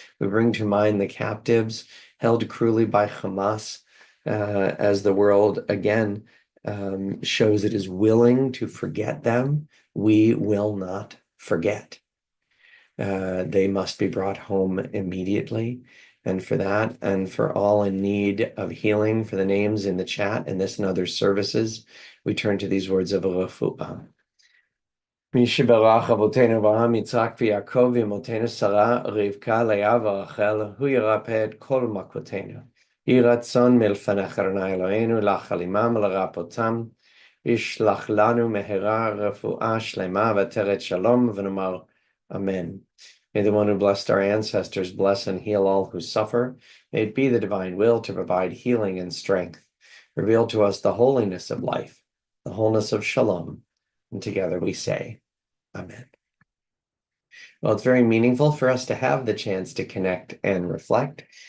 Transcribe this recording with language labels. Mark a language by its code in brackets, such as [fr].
[en] We bring to mind the captives held cruelly by Hamas, as the world again shows it is willing to forget them. We will not forget. They must be brought home immediately. And for that, and for all in need of healing, for the names in the chat and this and other services, we turn to these words of refuah. [he] מי שברח אבותינו אברהם, יצחק ויעקב ואמותינו שרה, רבקה, לאה ורחל, הוא ירפא את כל מכותינו. יהי רצון מלפניך אדוני אלוהינו לחל עמם ולרפאותם, וישלח לנו מהרה רפואה שלמה ועטרת שלום, ונאמר אמן. [en] May the one who blessed our ancestors bless and heal all who suffer. May it be the divine will to provide healing and strength. Reveal to us the holiness of life, the wholeness of shalom. And together we say, Amen. Well, it's very meaningful for us to have the chance to connect and reflect.